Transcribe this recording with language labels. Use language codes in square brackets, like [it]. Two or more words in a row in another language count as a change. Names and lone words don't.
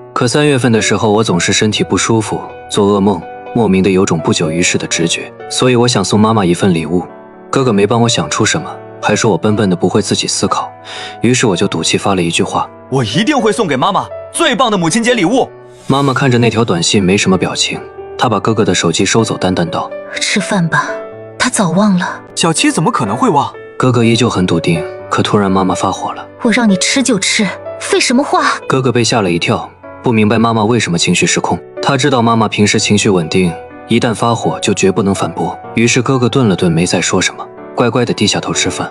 [zh] 可3月份的時候，我總是身體不舒服，做噩夢，莫名的有種不久於世的直覺，所以我想送媽媽一份禮物。哥哥沒幫我想出什麼，還說我笨笨的不會自己思考，於是我就賭氣發了一句話： 我一定會送給媽媽最棒的母親節禮物。媽媽看着那條短信沒什麼表情，她把哥哥的手機收走，淡淡道： 吃飯吧，他早忘了。小七怎麼可能會忘？哥哥依舊很篤定，可突然媽媽發火了： 我讓你吃就吃，廢什麼話？哥哥被嚇了一跳，不明白媽媽為什麼情緒失控。他知道媽媽平時情緒穩定，一旦發火就絕不能反駁。於是哥哥頓了頓，沒再說什麼，乖乖地低下頭吃飯。